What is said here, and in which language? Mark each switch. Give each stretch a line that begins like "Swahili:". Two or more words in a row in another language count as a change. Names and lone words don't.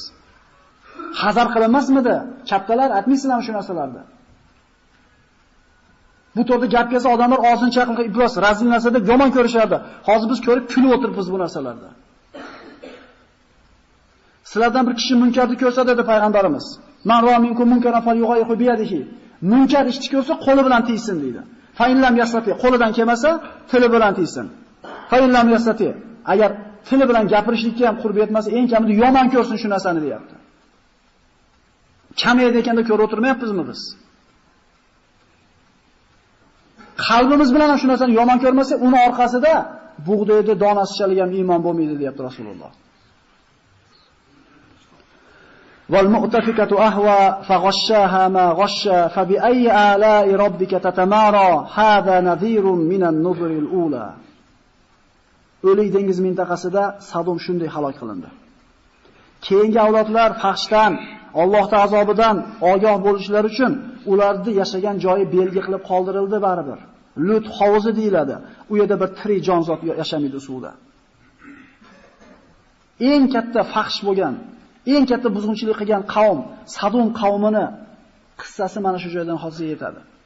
Uzbek: Hazar qilinmasmidi? Kattalar aytmaysizlarmi shu narsalarda? Bu to'g'rida gap kelsa odamlar og'zini chaqilib, ibros razil narsa deb yomon ko'rishardi. Hozir biz ko'rib kulib o'tiribmiz bu narsalarda. Sizlardan bir kishi munkarni ko'rsa dedi payg'ambarimiz.
Arabic: من رأى منكم منكرا فليغيره بيده.
Uzbek: Munkar ishni ko'rsa qo'li bilan tiysin dedi.
Arabic: فإن لم يستطع,
Uzbek: qo'lidan kelmasa, tili bilan tiysin.
Arabic: فإن لم يستطع,
Uzbek: agar tili bilan gapirishlikka ham qurbi yetmasa, eng kamida yomon ko'rsin shu narsani deyapti. Kamaydi ekanda ko'rib o'tirmayapmizmi biz? Qalbimiz bilan ham shu narsani yomon ko'rmasa, uni orqasida bug'doyda donasichalik ham iymon bo'lmaydi, deyapti Rasululloh.
Arabic: والمؤتفكة أهوى فغشاها ما غشى فبأي آلاء ربك تتمارى هذا نذير من النذر الأولى.
Uzbek: O'lik dengiz mintaqasida Sadum shunday halok qilindi. Keyingi avlodlar faxshdan, Allohning azobidan ogoh bo'lishlari uchun ularni yashagan joyi belgi qilib qoldirildi baribir. Lut hovuzi deyiladi. U yerda bir tirik jonzot yashamaydi suvda. Eng katta faxsh bo'lgan, eng katta buzg'unchilik qilgan qavm, Sadum qavmini qissasi mana shu joydan hozir yetadi.